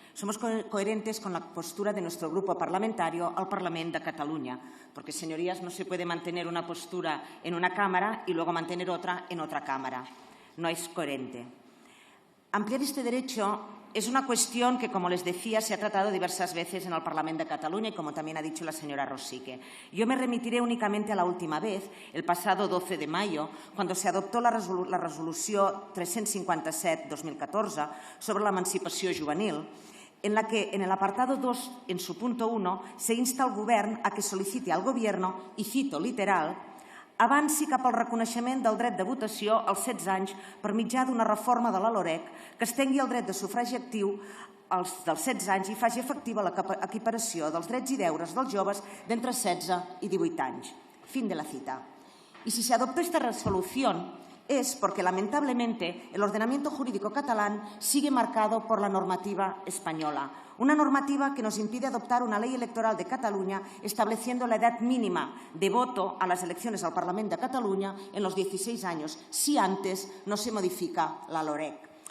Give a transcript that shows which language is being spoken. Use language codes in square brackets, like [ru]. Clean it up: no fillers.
[es] Somos coherentes con la postura de nuestro grupo parlamentario al Parlamento de Cataluña, porque, señorías, no se puede mantener una postura en una Cámara y luego mantener otra en otra Cámara. No es coherente. Ampliar este derecho es una cuestión que, como les decía, se ha tratado diversas veces en el Parlamento de Cataluña y, como también ha dicho la señora Rosique. Yo me remitiré únicamente a la última vez, el pasado 12 de mayo, cuando se adoptó la [ca] resolució 357-2014 sobre l'emancipació juvenil, [es] en la que, en el apartado 2, en su punto 1, se insta al Govern a que solicite al Gobierno, y cito literal, [ca] avanci cap al reconeixement del dret de votació als 16 anys per mitjà d'una reforma de la LOREC que estengui el dret de sufragi actiu als dels 16 anys i faci efectiva l'equiparació dels drets i deures dels joves d'entre 16 i 18 anys. [es] Fin de la cita. Y si se adoptó esta resolución es porque, lamentablemente, el ordenamiento jurídico catalán sigue marcado por la normativa española. Una normativa que nos impide adoptar una ley electoral de Cataluña estableciendo la edad mínima de voto a las elecciones al Parlamento de Cataluña en los 16 años, si antes no se modifica la LOREC.